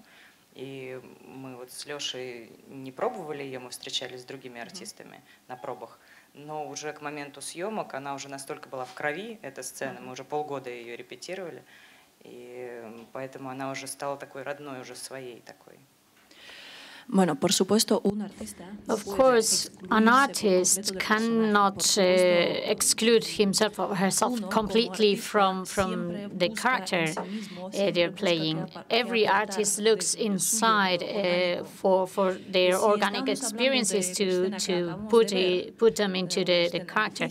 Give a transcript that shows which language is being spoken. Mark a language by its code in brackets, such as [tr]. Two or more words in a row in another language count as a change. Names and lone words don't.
[ru] И мы вот с Лешей не пробовали ее, мы встречались с другими артистами на пробах, но уже к моменту съемок она уже настолько была в крови, эта сцена, мы уже полгода ее репетировали, и поэтому она уже стала такой родной, уже своей такой. [es] Bueno, por supuesto, un artista. [en] Of course, an artist cannot exclude himself or herself completely from the character they're playing. Every artist looks inside for their organic experiences to put them into the character.